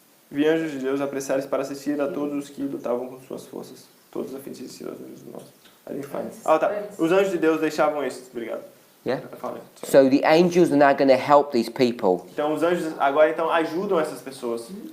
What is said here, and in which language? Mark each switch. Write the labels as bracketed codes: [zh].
[pt] Vi anjos de Deus apressarem-se para assistir a todos os que lutavam com suas forças, todos a fim de assistir aos anjos maus. [en] I didn't find it. [pt] Tá. Os anjos de Deus deixavam esses. Obrigado. [en] Yeah. I found it. So the angels are now going to help these people. [pt] Então os anjos agora então ajudam essas pessoas.